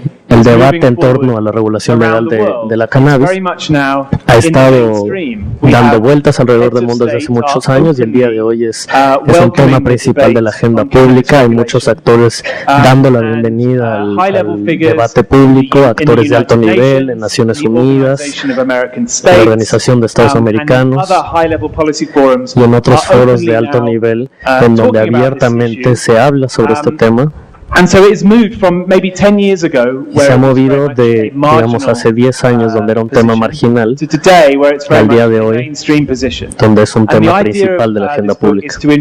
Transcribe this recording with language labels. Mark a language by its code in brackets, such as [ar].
[es] El debate en torno a la regulación legal de la cannabis ha estado dando vueltas alrededor del mundo desde hace muchos años y el día de hoy es un tema principal de la agenda pública. Hay muchos actores dando la bienvenida al debate público, actores de alto nivel en Naciones Unidas, en la Organización de Estados Americanos y en otros foros de alto nivel en donde abiertamente se habla sobre este tema. [en] And so it's moved from maybe 10 years ago, [es] y se ha movido de, digamos, hace 10 años donde era un tema marginal al día de hoy, donde es un tema principal de la agenda pública.